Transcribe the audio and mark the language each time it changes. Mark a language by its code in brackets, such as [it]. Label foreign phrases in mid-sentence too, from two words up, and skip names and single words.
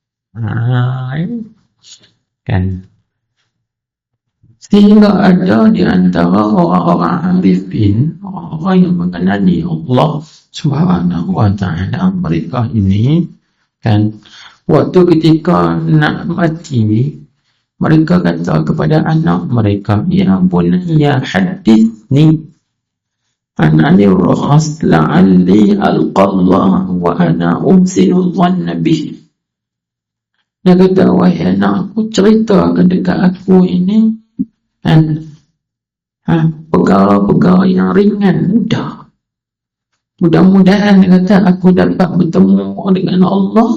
[ms] Kan. Sehingga ada di antara orang-orang arifin, orang yang mengenali Allah [ar] سبحانه وتعالى, [ms] mereka ini kan waktu ketika nak mati, mereka kata kepada anak mereka, [ar] يا بني حدثني عن الرخص لعلي ألقى الله وأنا أحسن الظن به. [ms] Dia kata, wahai anak aku, ceritakan dekat aku ini perkara-perkara yang ringan, mudah. Mudah-mudahan dia kata aku dapat bertemu dengan Allah.